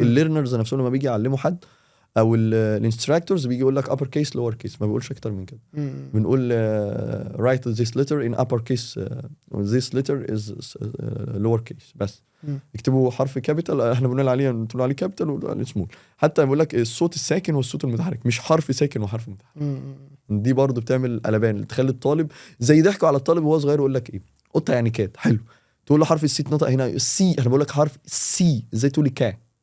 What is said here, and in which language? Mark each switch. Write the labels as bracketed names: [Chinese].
[Arabic] الليرنرز نفسهم لما بيجي يعلموا حد او الانستراكتورز بيجي يقول لك upper case lower case. ما بيقولش اكتر من كده. [English] بنقول write this letter in upper case this letter is lower case بس. [Arabic] اكتبوا حرف كابيتال. احنا بنقول عليه كابيتال وعليه سمول. حتى بيقول لك الصوت الساكن والصوت المتحرك مش حرف ساكن وحرف متحرك. دي برضو بتعمل قلبان تخلي الطالب زي ضحكوا على الطالب وهو صغير يقول لك ايه قطه يعني كات حلو. تقول له حرف السي اتنطق هنا السي. انا بقول لك حرف السي ازاي تقول كا.